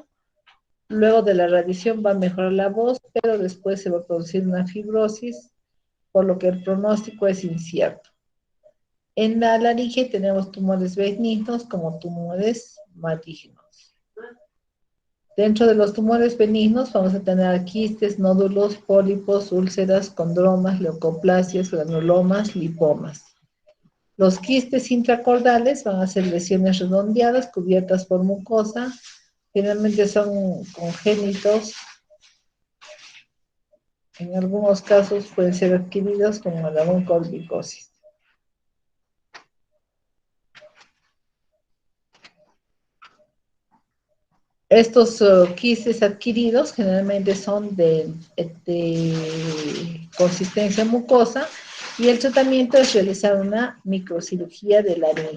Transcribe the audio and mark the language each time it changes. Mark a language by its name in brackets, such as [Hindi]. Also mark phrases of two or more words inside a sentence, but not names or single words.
[Spanish] Luego de la radiación va a mejorar la voz, pero después se va a producir una fibrosis, por lo que el pronóstico es incierto. En la laringe tenemos tumores benignos como tumores malignos. Dentro de los tumores benignos vamos a tener quistes, nódulos, pólipos, úlceras, condromas, leucoplasias, granulomas, lipomas. Los quistes intracordales van a ser lesiones redondeadas cubiertas por mucosa, generalmente son congénitos, en algunos casos pueden ser adquiridos como la oncocorticosis. Estos quistes adquiridos generalmente son de consistencia mucosa y el tratamiento es realizar una microcirugía de laringe.